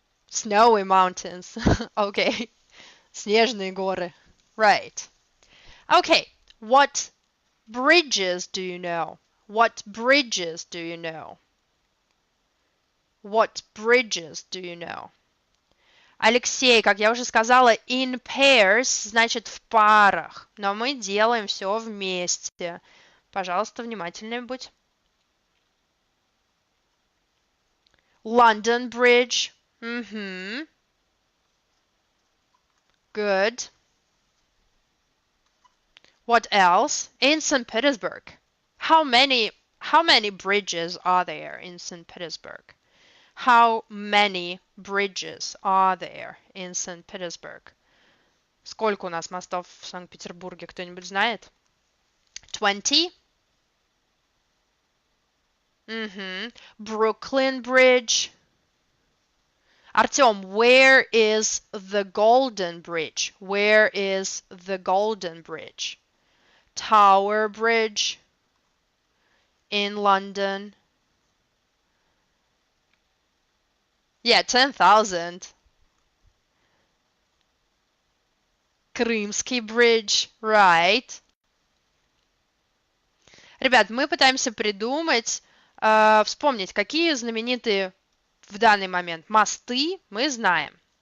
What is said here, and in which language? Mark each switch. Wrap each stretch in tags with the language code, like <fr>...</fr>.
<en>Snowy mountains. Okay.</en> <ru>Снежные горы.</ru> <en>Right. Okay. What bridges do you know? What bridges do you know? What bridges do you know?</en> <ru>Алексей, как я уже сказала,</ru> <en>in pairs</en> <ru>значит в парах, но мы делаем все вместе. Пожалуйста, внимательнее будь.</ru> <en>London Bridge. Good. What else? In St. Petersburg. How many bridges are there in St. Petersburg? How many bridges are there in St. Petersburg?</en> <ru>Сколько у нас мостов в Санкт-Петербурге, кто-нибудь знает?</ru> <en>20? Brooklyn Bridge. Артем, where is the Golden Bridge? Where is the Golden Bridge? Tower Bridge in London. Yeah, 10,000. Крымский Bridge, right.</en> <ru>Ребят, мы пытаемся придумать, вспомнить, какие знаменитые в данный момент мосты мы знаем.</ru>